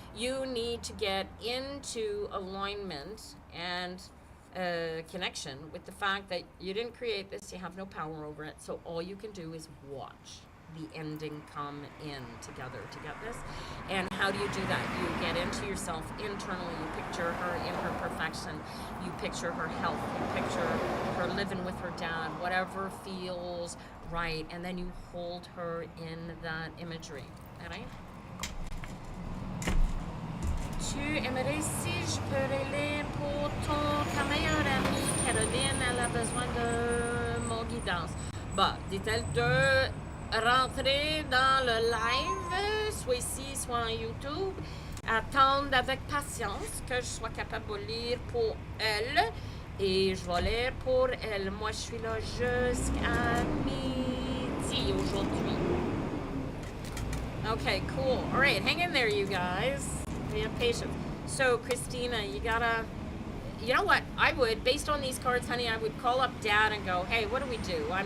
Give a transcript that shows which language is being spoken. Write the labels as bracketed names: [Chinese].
[English] You need to get into alignment and connection with the fact that you didn't create this, you have no power over it, so all you can do is watch the ending come in together to get this. And how do you do that? You get into yourself internally, you picture her in her perfection, you picture her health, you picture her living with her dad, whatever feels right, and then you hold her in that imagery, all right? [French] Tu aimerais si je peux relayer pour ta meilleure amie Caroline, elle a besoin de mon guidance. Bah, dit-elle de rentrer dans le live, soit ici, soit en YouTube, attendre avec patience que je sois capable de lire pour elle et je vais lire pour elle. Moi, je suis là jusqu'à midi aujourd'hui. [English] Okay, cool. All right, hang in there, you guys. We have patience. So, Christina, you gotta, you know what? I would, based on these cards, honey, I would call up Dad and go, hey, what do we do?